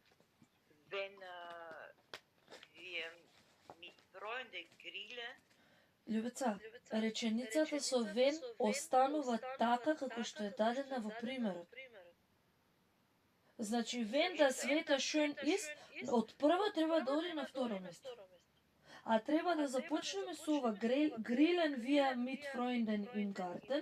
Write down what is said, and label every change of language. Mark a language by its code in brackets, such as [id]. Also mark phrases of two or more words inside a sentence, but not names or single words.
[de] Wenn wir mit Freunden grillen, [mk] Љубица, реченицата со вен останува така како што е дадена во примерот. Значи, [de] wenn das Wetter schön ist, [mk] од прво треба да оди на второ место. А треба да започнеме со ова [de] grillen wir mit Freunden im Garten.